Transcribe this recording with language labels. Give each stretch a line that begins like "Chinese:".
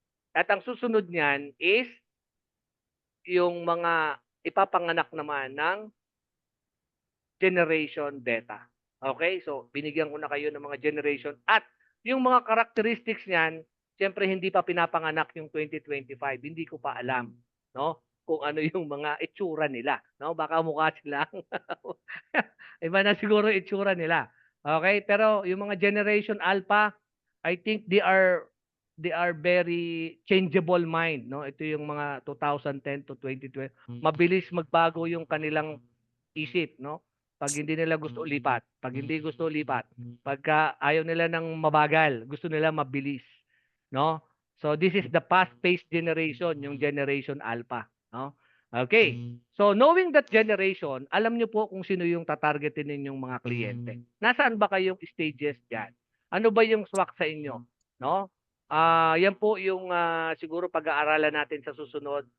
Filipino: At ang susunod niyan is yung mga ipapanganak naman ng Generation Beta. Okay? So, binigyan ko na kayo ng mga generation. At yung mga characteristics niyan, siyempre hindi pa pinapanganak yung 2025. Hindi ko pa alam, no? Kung ano yung mga itsura nila, no? Baka mukha silang iba na siguro itsura nila. Okay? Pero yung mga
English: Generation Alpha, I think they are very changeable mind, no?
Filipino: Ito yung mga 2010 to 2020. Mabilis magbago yung kanilang isip, no? Pag hindi nila gusto lipat, pag hindi gusto lipat, pagka ayaw nila ng mabagal, gusto nila mabilis, no?
English: So this is the fast-paced generation, yung Generation Alpha, no?
Filipino: Okay.
English: So knowing that generation,
Filipino: alam niyo po kung sino yung tatargetin ninyong mga kliyente. Nasaan ba kayong stages diyan? Ano ba yung swak sa inyo, no? Yan po yung siguro pag-aaralan natin sa susunod.